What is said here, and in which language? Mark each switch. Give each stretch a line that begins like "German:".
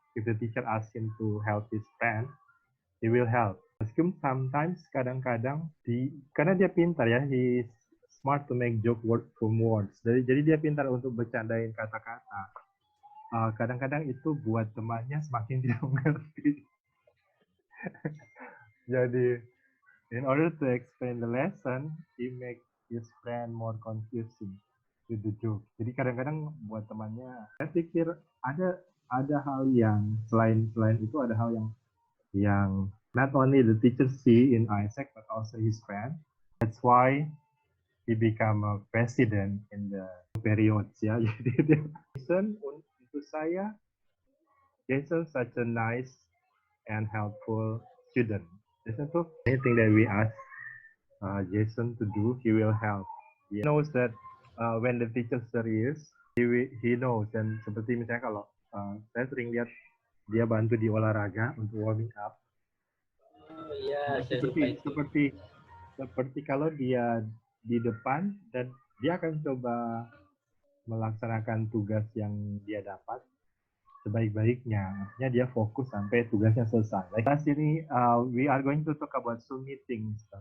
English: If the teacher asks him to help his friend, he will help.
Indonesian: Meskipun sometimes kadang-kadang karena dia pintar ya,
English: he smart to make joke word from words.
Indonesian: Jadi dia pintar untuk bercandain kata-kata. Kadang-kadang itu buat temannya semakin tidak mengerti.
English: Jadi in order to explain the lesson, he make his friend more confusing with the joke.
Indonesian: Jadi kadang-kadang buat temannya, saya pikir ada hal yang selain itu, ada hal yang
English: not only the teacher see in Isaac but also his friend. That's why he become a president in the periods ya.
Indonesian: Jadi dia
English: listen untuk saya, Jason such a nice and helpful student. Jason tuh anything that we ask Jason to do, he will help. He knows that when the teacher serious, he knows.
Indonesian: Dan seperti misalnya kalau saya sering lihat dia bantu di olahraga untuk warming up. Oh iya, saya lupa itu. Seperti kalau dia di depan dan dia akan coba melaksanakan tugas yang dia dapat sebaik-baiknya. Artinya dia fokus sampai tugasnya selesai.
English: Like last ini, we are going to talk about Zoom meetings.